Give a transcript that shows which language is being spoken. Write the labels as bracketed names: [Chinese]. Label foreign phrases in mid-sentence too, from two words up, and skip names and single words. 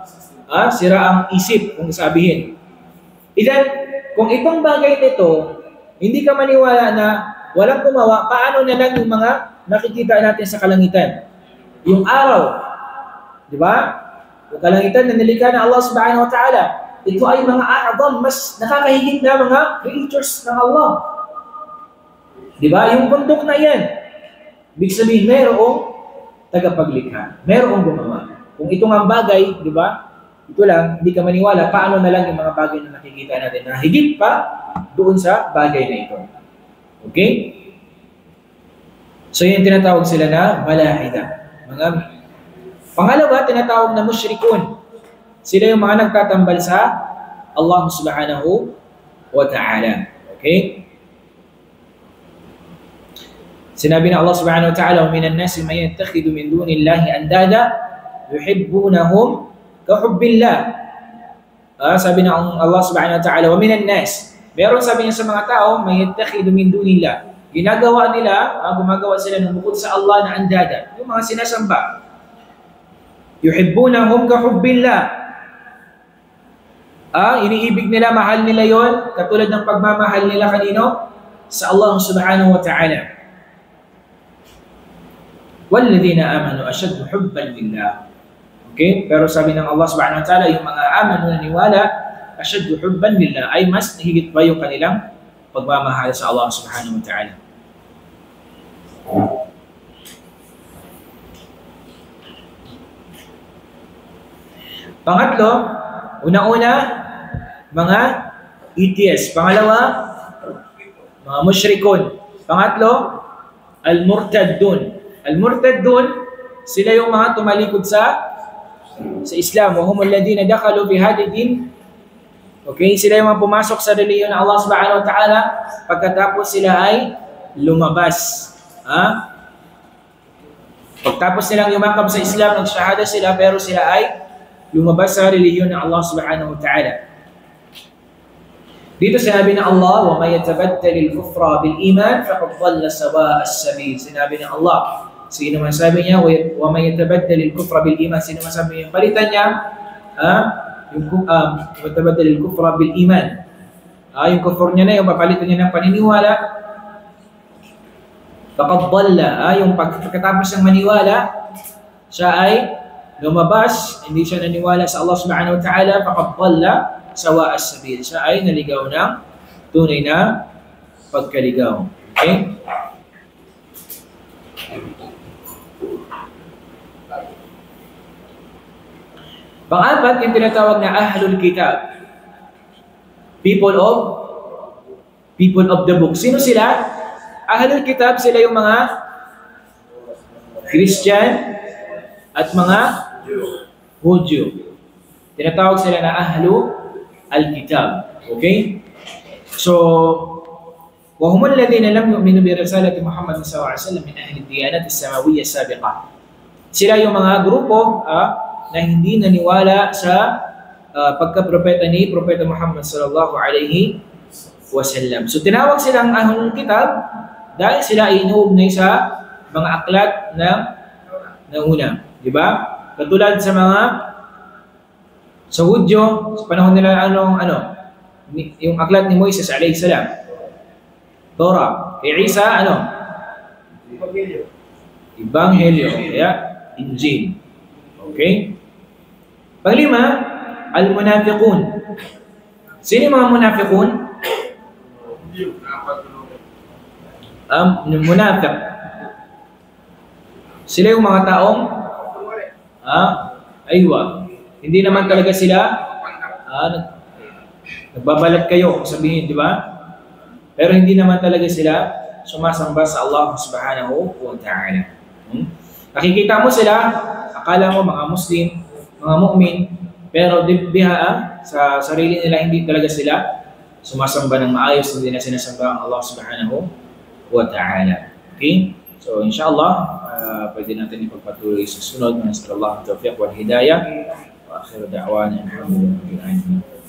[Filipino] Sira ang isip, kung sabihin. Ilan, kung itong bagay nito, hindi ka maniwala na walang gumawa, paano na lang yung mga nakikita natin sa kalangitan? Yung araw, di ba? Yung kalangitan na nilikha ng Allah [Arabic] سبحانه وتعالى. [Filipino] Ito ay mga a'adam, mas nakakahigit na mga creatures ng Allah. Di ba? Yung bundok na yan. Ibig sabihin, mayroong tagapaglikha. Mayroong gumawa. Kung ito nga bagay, di ba? Ito lang, hindi ka maniwala, paano na lang yung mga bagay na nakikita natin na higit pa doon sa bagay na ito. Okay? So yun tinatawag sila na malahida. Pangalawa, tinatawag na musyrikun. Sila yung mga nagtatambal sa Allah [Arabic] سبحانه وتعالى. [Filipino] Okay? Sinabi na [Arabic] الله سبحانه وتعالى, وَمِنَ النَّاسِ مَنْ يَتَّخِذُ مِنْ دُونِ اللَّهِ أَنْدَادًا يُحِبُّونَهُمْ كَحُبِّ اللَّهِ. [Filipino] Sabi na [Arabic] الله سبحانه وتعالى, وَمِنَ النَّاسِ. [Filipino] Meron sabi niya sa mga tao, [Arabic] مَنْ يَتَّخِذُ مِنْ دُونِ اللَّهِ. [Filipino] Ginagawa nila, gumagawa sila ng bukod sa Allah na andada. Yung mga sinasamba. [Arabic] يُحِبُّونَهُمْ كَحُبِّ اللَّهِ. [Filipino] Iniibig nila, mahal nila yon, katulad ng pagmamahal nila kanino? [Arabic] Sa الله سبحانه وتعالى. وَالَّذِينَ آمَنُوا أَشَدُّ حُبًّا لِلَّهِ. [Filipino] Okay? Pero sabi ng Allah [Arabic] سبحانه وتعالى, [Filipino] yung mga amanu na niwala, [Arabic] أَشَدُّ حُبًّا لِلَّهِ, [Filipino] ay mas higit pa yung kanilang pagmamahal sa Allah [Arabic] سبحانه وتعالى. [Filipino] Pangatlo, una-una, mga atheists. Pangalawa, mga mushrikun. Pangatlo, [Arabic] المرتدون المرتدون, [Filipino] sila yung mga tumalikod sa Islam. [Arabic] وهم الذين دخلوا في هذه دين. [Filipino] Okay, sila yung mga pumasok sa relihiyon ng Allah [Arabic] سبحانه وتعالى [Filipino] pagkatapos sila ay lumabas. Pagtapos nilang yumakap sa Islam, nagshahada sila, pero sila ay lumabas sa relihiyon ng Allah [Arabic] سبحانه وتعالى. [Filipino] Dito sinabi ng [Arabic] Allah, وَمَا يَتَبَدَّلِ الْكُفْرَ بِالْإِيمَانِ فَقَدْ ضَلَّ سَوَاءَ السَّبِيلِ. [Filipino] Sinabi ng Allah, sino man sabi niya, [Arabic] وَمَا يَتَبَدَّلِ الْكُفْرَ بِالْإِيمَانِ, [Filipino] sino man sabi niya, palitan niya, [Arabic] يَتَبَدَّلِ الْكُفْرَ بِالْإِيمَانِ, [Filipino] yung kufur niya na, yung papalitan niya ng paniniwala, [Arabic] فَقَدْ ضَلَّ, [Filipino] yung pagkatapos ng maniwala, siya ay lumabas, hindi siya naniwala sa Allah [Arabic] سبحانه وتعالى, فقد ضل سواء السبيل, [Filipino] siya ay naligaw ng tunay na pagkaligaw. Okay? Pang-apat, yung tinatawag na [Arabic] أهل الكتاب. [English] People of the book. [Filipino] Sino sila? [Arabic] أهل الكتاب, [Filipino] sila yung mga Christian at mga Hudyo. Tinatawag sila na [Arabic] أهل الكتاب. [Filipino] Okay? [Arabic] So, وهم الذين لم يؤمنوا برسالة محمد صلى الله عليه وسلم من أهل الديانات السماوية السابقة. [Filipino] Sila yung mga grupo na hindi naniwala sa pagka-propeta ni Propeta Muhammad [Arabic] صلى الله عليه وسلم. [Filipino] So, tinawag silang [Arabic] أهل الكتاب [Filipino] dahil sila ay inuugnay sa mga aklat na una. Diba? Katulad sa Hudyo, sa panahon nila yung aklat ni Moises alayhi salam, Torah. Kay Isa, Ebanghelyo, Injil. Okay? Panglima, al-munafiqun. Sino yung mga munafiqun? Munafiq. Sila yung mga taong aywa. Hindi naman talaga sila nagbabalat kayo, sabihin, di ba? Pero hindi naman talaga sila sumasamba sa Allah [Arabic] سبحانه وتعالى. [Filipino] Nakikita mo sila, akala mo mga Muslim, mga mu'min, pero sa sarili nila hindi talaga sila sumasamba ng maayos, hindi na sinasamba ang Allah [Arabic] سبحانه وتعالى. [Filipino] Okay? So, inshallah, pwede natin ipagpatuloy sa sunod. [Arabic] نسأل الله التوفيق والهداية. وآخر دعوانا الحمد لله رب العالمين